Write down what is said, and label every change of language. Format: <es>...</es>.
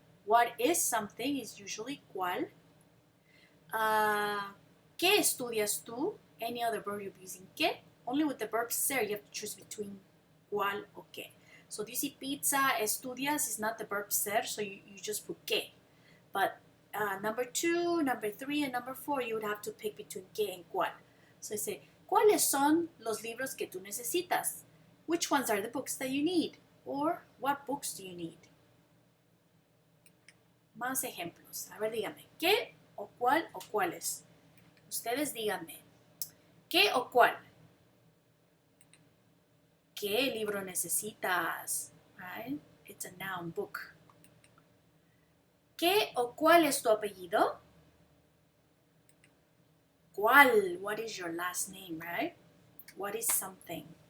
<en>What is something is usually cuál.</en> <es>¿Qué estudias tú?</es> <en>Any other verb you'll be using que. Only with the verb ser, you have to choose between cuál or qué. So do you see pizza, estudias is not the verb ser, so you just put que. But number 2, number 3, and number 4, you would have to pick between que and cuál.</en> <es>So I say, ¿cuáles son los libros que tú necesitas?</es> <en>Which ones are the books that you need? Or what books do you need?</en> <es>Más ejemplos. A ver, díganme, ¿qué o cuál o cuáles? Ustedes díganme, ¿qué o cuál? ¿Qué libro necesitas?</es> <en>Right? It's a noun, book.</en> <es>¿Qué o cuál es tu apellido? ¿Cuál?</es> <en>What is your last name, right? What is something?</en>